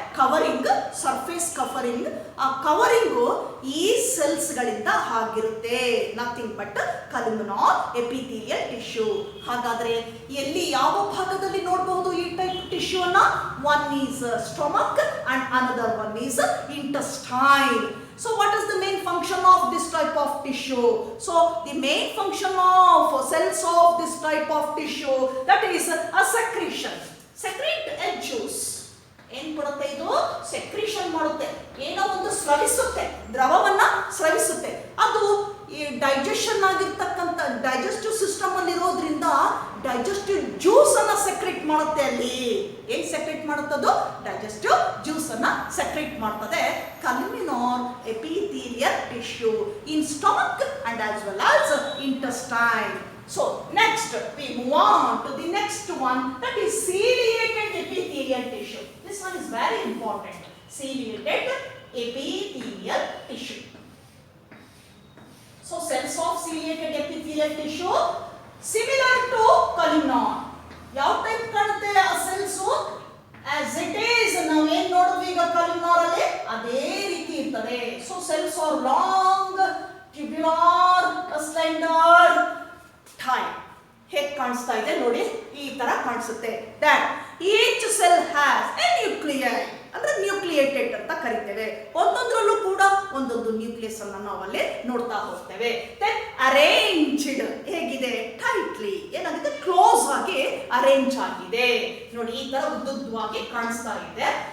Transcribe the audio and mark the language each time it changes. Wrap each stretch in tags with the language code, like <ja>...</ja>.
<kn>Covering, surface covering. ಆ covering ಈ ಸೆಲ್ಸ್ಗಳಿಂದ ಆಗಿರುತ್ತೆ,</kn> <en>Nothing but columnar epithelial tissue.</en> <kn>ಹಾಗಾದ್ರೆ ಎಲ್ಲಿ ಯಾವ ಭಾಗದಲ್ಲಿ ನೋಡಬಹುದು ಈ ಟೈಪ್ ಟಿಶ್ಯೂ ಅನ್ನ?</kn> <en>One is stomach and another one is intestine. So what is the main function of this type of tissue? So the main function of cells of this type of tissue, that is a secretion. Secrete a juice.</en> <kn>ಏನ್ ಕೊಡುತ್ತೆ ಇದು? Secretion ಮಾಡುತ್ತೆ, ಏನೋ ಒಂದು ಸ್ರವಿಸುತ್ತೆ, ದ್ರವವನ್ನ ಸ್ರವಿಸುತ್ತೆ. ಅದು ಈ digestion ಆಗಿರ್ತಕ್ಕಂಥ digestive system ಅಲ್ಲಿ ಇರೋದ್ರಿಂದ ಡೈಜೆಸ್ಟಿವ್ ಜ್ಯೂಸ್ ಅನ್ನ ಸೆಕ್ರೆಟ್ ಮಾಡುತ್ತೆ. ಅಲ್ಲಿ ಏನ್ ಸೆಕ್ರೆಟ್ ಮಾಡುತ್ತದು? ಡೈಜೆಸ್ಟಿವ್ ಜ್ಯೂಸ್ ಅನ್ನ ಸೆಕ್ರೆಟ್ ಮಾಡ್ತದೆ.</kn> <en>Columnar epithelial tissue in stomach and as well as intestine. So next we move on to the next one, that is ciliated epithelial tissue. This one is very important. Ciliated epithelial tissue. So cells of ciliated epithelial tissue similar to columnar.</en> <kn>ಯಾವ type ಕಾಣುತ್ತೆ ಆ cells?</kn> <en>as it is</en> <kn>ನಾವು ಏನು ನೋಡಿದ್ವಿ ಈಗ columnar ಅಲ್ಲಿ ಅದೇ ರೀತಿ ಇರ್ತದೆ.</kn> <en>So cells are long, tubular, slender type.</en> <kn>ಹೇಗೆ ಕಾಣಿಸ್ತಾ ಇದೆ ನೋಡಿ, ಈ ತರ ಕಾಣಿಸುತ್ತೆ.</kn> <en>that each cell has a nuclei,</en> <kn>ಅಂದ್ರೆ ನ್ಯೂಕ್ಲಿಯೇಟೆಡ್ ಅಂತ ಕರಿತೇವೆ. ಒಂದೊಂದರಲ್ಲೂ ಕೂಡ ಒಂದೊಂದು ನ್ಯೂಕ್ಲಿಯಸ್ ಅನ್ನು ನಾವಲ್ಲಿ ನೋಡ್ತಾ ಹೋಗ್ತೇವೆ.</kn> <en>then arranged</en> <kn>ಹೇಗಿದೆ?</kn> <en>tightly,</en> <kn>ಏನಾಗಿದೆ? ಕ್ಲೋಸ್ ಆಗಿ ಅರೇಂಜ್ ಆಗಿದೆ. ನೋಡಿ ಈ ತರ ಉದ್ದುದ್ದವಾಗಿ ಕಾಣಿಸ್ತಾ ಇದೆ.</kn>